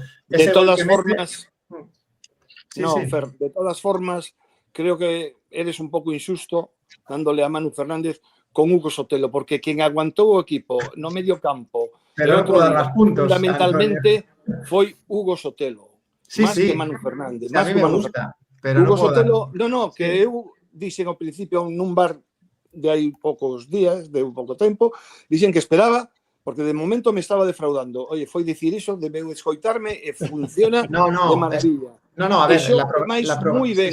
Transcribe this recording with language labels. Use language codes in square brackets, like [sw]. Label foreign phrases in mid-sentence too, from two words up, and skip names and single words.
[es] De todas formas, Fer, de todas formas, creo que eres un pouco injusto dándole a Manu Fernández con Hugo Sotelo, porque quien [gl] aguantou o equipo no medio campo, [es] pero no puedo dar más puntos, fundamentalmente foi Hugo Sotelo, más que Manu Fernández. A mí me gusta, pero [gl] Hugo Sotelo, que eu dixen ao principio nun bar de hai poucos días, de un pouco tempo, dixen que esperaba, porque de momento me estaba defraudando. Oye, foi dicir iso, debeu escoitarme e funciona de maravilla. A ver, moi ben.